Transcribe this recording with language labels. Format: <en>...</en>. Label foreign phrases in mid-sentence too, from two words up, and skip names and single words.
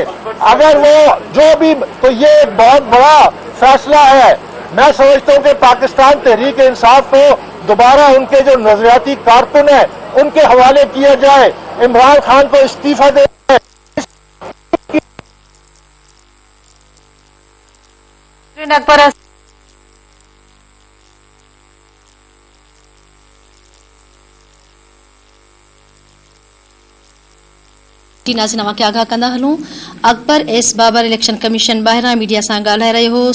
<ur>اگر وہ جو بھی, تو یہ ایک بہت بڑا فیصلہ ہے. میں سمجھتا ہوں کہ پاکستان تحریک انصاف کو دوبارہ ان کے جو نظریاتی کارکن ہیں ان کے حوالے کیا جائے. عمران خان کو استعفیٰ دے</ur> <sd>अकबर नाज़िन खे आगाह कंदा हलूं। अकबर एस बाबर</sd> <en>election commission</en> <sd>ॿाहिरां मीडिया सां ॻाल्हाए रहियो हो।</sd>